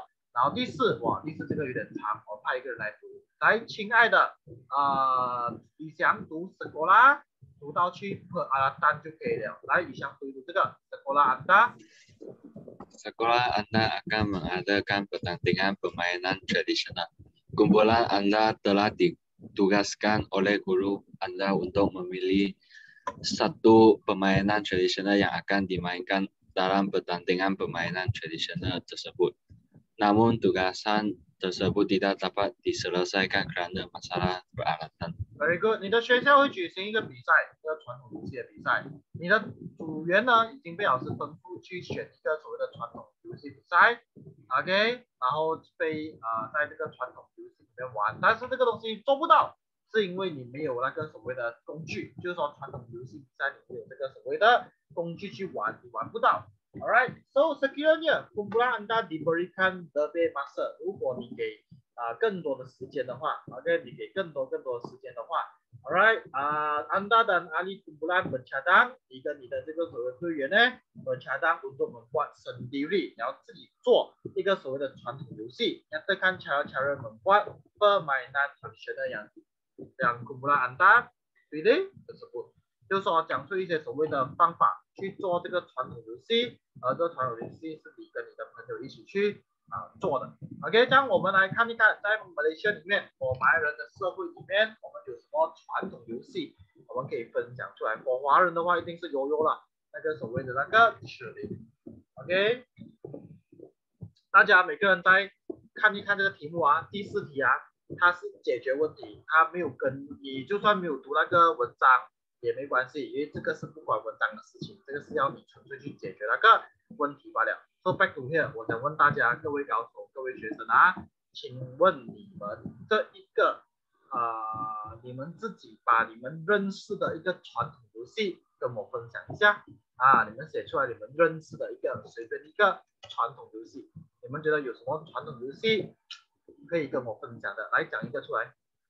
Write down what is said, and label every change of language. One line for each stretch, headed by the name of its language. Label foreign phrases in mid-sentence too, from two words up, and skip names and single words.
Chinese: 然后第四这个有点长，我派一个人来读。来，亲爱的宇翔读 sekolah 读到去 peralatan 就可以了。来，宇翔读这个 sekolah
Malay: Anda akan mengadakan pertandingan permainan tradisional. Kumpulan Anda telah ditugaskan oleh guru Anda untuk memilih satu permainan tradisional yang akan dimainkan dalam pertandingan permainan tradisional tersebut. Namun tugasan tersebut tidak dapat diselesaikan kerana masalah peralatan.
English: Very good，
Chinese: 你的学校会举行一个比赛，一个传统游戏的比赛。你的组员呢已经被老师吩咐去选一个所谓的传统游戏比赛 ，OK， 然后被在这个传统游戏里面玩，但是这个东西做不到，是因为你没有那个所谓的工具，就是说传统游戏比赛你没有这个所谓的工具去玩，你玩不到。Alright， so
Malay: sekiranya kumpulan Anda diberikan lebih masa，
Chinese: 如果你给更多的时间的话 ，OK， 你给更多的时间的话 ，Alright，
Malay: Anda dan ahli kumpulan bercadang，
Chinese: 你跟你的这个所谓队员呢 bercadang
Malay: untuk membuat sendiri，
Chinese: 你要自己做一个所谓的传统游戏，
Malay: nyatakan cara-cara membuat permainan tradisional yang kumpulan Anda pilih tersebut，
Chinese: 就是说讲出一些所谓的方法去做这个传统游戏，而这个传统游戏是你跟你的朋友一起去做的。OK， 这样我们来看一看，在马来西亚里面，马来人的社会里面，我们有什么传统游戏，我们可以分享出来。华人的话，一定是悠悠了，那个所谓的那个雪梨。OK， 大家每个人再看一看这个题目啊，第4题啊，它是解决问题，它没有跟你就算没有读那个文章也没关系，因为这个是不管文章的事情，这个是要你纯粹去解决那个问题罢了。
English: So back to here，
Chinese: 我想问大家，各位高手、各位学生啊，请问你们这一个你们自己把你们认识的一个传统游戏跟我分享一下你们写出来你们认识的一个随便一个传统游戏，你们觉得有什么传统游戏可以跟我分享的？来讲一个出来。